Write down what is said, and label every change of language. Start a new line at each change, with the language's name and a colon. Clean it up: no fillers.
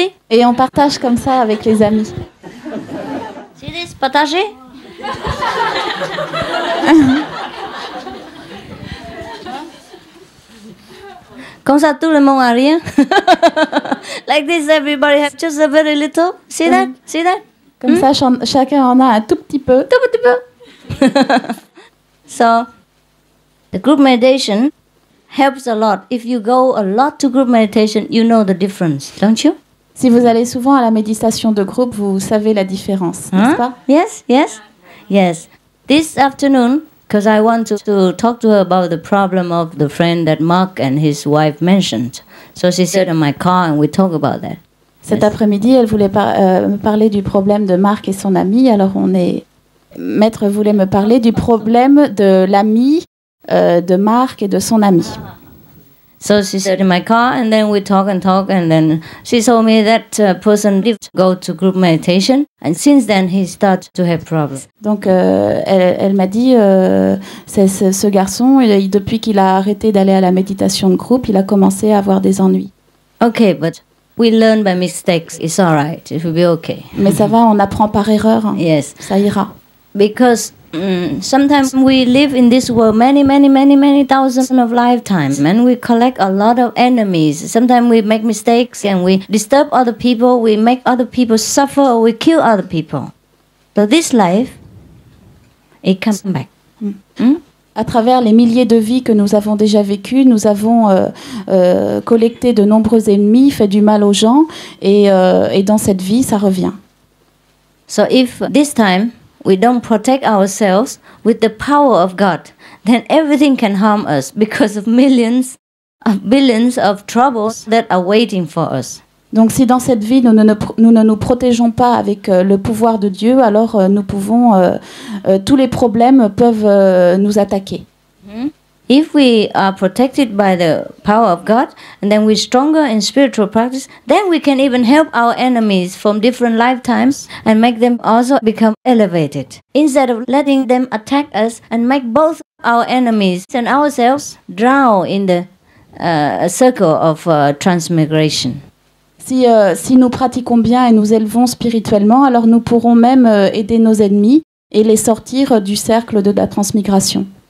French: Et on partage comme ça avec les amis. C'est this partagé? Comme ça, tout le monde a rien.
English: Like this, everybody have just a very little. See that? See that?
French: Comme ça, chacun en a un tout petit peu.
English: So, the group meditation helps a lot. If you go a lot to group meditation, you know the difference, don't you?
French: Si vous allez souvent à la méditation de groupe, vous savez la différence, n'est-ce pas?
English: Yes. This afternoon, because I want to talk to her about the problem of the friend that Mark and his wife mentioned. So she sat in my car and we talk about that.
French: Cet après-midi, elle voulait me parler du problème de Marc et son ami. Alors Maître voulait me parler du problème de l'ami de Marc et de son ami.
English: So she sat in my car and then we talk and then she told me that person did go to group meditation and since then he started to have problems.
French: Donc elle m'a dit ce garçon depuis qu'il a arrêté d'aller à la méditation de groupe, il a commencé à avoir des ennuis.
English: Okay, but we learn by mistakes. It's all right. It will be okay.
French: Mais ça va, on apprend par erreur.
English: Yes.
French: Ça ira.
English: Because sometimes we live in this world many thousands of lifetimes and we collect a lot of enemies. Sometimes we make mistakes and we disturb other people, we make other people suffer or we kill other people. So this life, it comes back.
French: À travers les milliers de vies que nous avons déjà vécues, nous avons collecté de nombreux ennemis, fait du mal aux gens et dans cette vie, ça revient.
English: So if this time we don't protect ourselves with the power of God, then everything can harm us because of millions of billions of troubles that are waiting for us.
French: Donc si dans cette vie nous ne nous protégeons pas avec le pouvoir de Dieu, alors nous pouvons tous les problèmes peuvent nous attaquer.
English: If we are protected by the power of God and then we're stronger in spiritual practice, then we can even help our enemies from different lifetimes and make them also become elevated. Instead of letting them attack us and make both our enemies and ourselves drown in the circle of transmigration.
French: Si nous pratiquons bien et nous élevons spirituellement, alors nous pourrons même aider nos ennemis et les sortir du cercle de la transmigration.